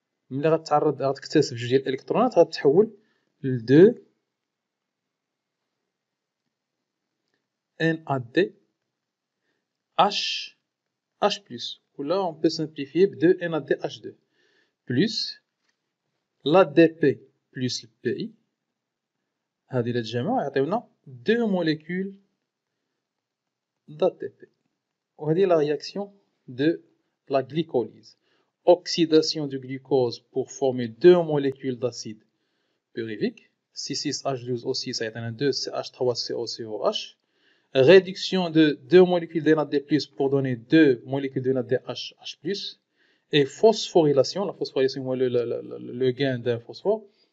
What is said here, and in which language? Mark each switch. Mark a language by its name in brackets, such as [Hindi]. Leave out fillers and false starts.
[Arabic] ملي غتكتسب جوج ديال الالكترونات غتتحول ل [French] 2 NAD H ou là on peut simplifier 2 NADH2 plus l'ADP plus le PI. [Arabic] هذه إلا تجمعوا يعطيونا 2 [French] molécules d'ATP. [Arabic] وهذه [French] la réaction de la glycolyse. Oxydation du glucose pour former 2 molécules d'acide pyruvique. [Arabic] C6H12O6 يعطينا 2 CH3COCOH. [French] Réduction de 2 molécules de NAD+ pour donner 2 molécules de NADH+, et phosphorylation. La phosphorylation est le gain d'un phosphore.